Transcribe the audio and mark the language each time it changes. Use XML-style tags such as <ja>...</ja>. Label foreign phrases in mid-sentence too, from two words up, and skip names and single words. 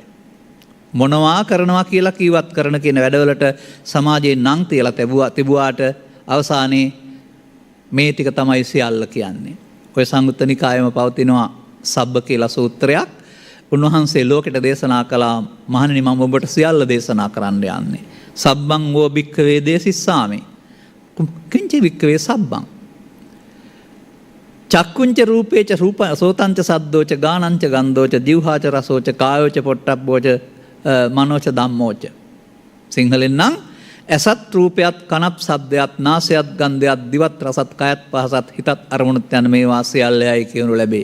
<si>මොනවා කරනවා කියලා කීවත් කරන කියන වැඩවලට සමාජයේ නම් තියලා තිබුවාට අවසානයේ මේ ටික තමයි සියල්ල කියන්නේ. ඔය සංයුත්ත නිකායෙම පවතිනවා සබ්බ කියලා සූත්‍රයක්. උන්වහන්සේ ලෝකෙට දේශනා කළා මහණෙනි මම ඔබට සියල්ල දේශනා කරන්න යන්නේ.</si> <pi>සබ්බං වෝ භික්ඛවේ දේසිස්සාමි. කිංච භික්ඛවේ සබ්බං. චක්කුංච රූපේච රූප සෝතංච සද්දෝච ගානංච ගන්ධෝච දිව්හාච රසෝච කායෝච පොට්ටබ්බෝච මනෝච ධම්මෝච.</pi> <si>සිංහලෙන් නම් ඇසත් රූපයත් කනත් ශබ්දයත් නාසයත් ගන්ධයත් දිවත් රසත් කයත් පහසත් හිතත් අරමුණුත් යන මේවා සියල්ලයි කියනු ලැබේ.</si>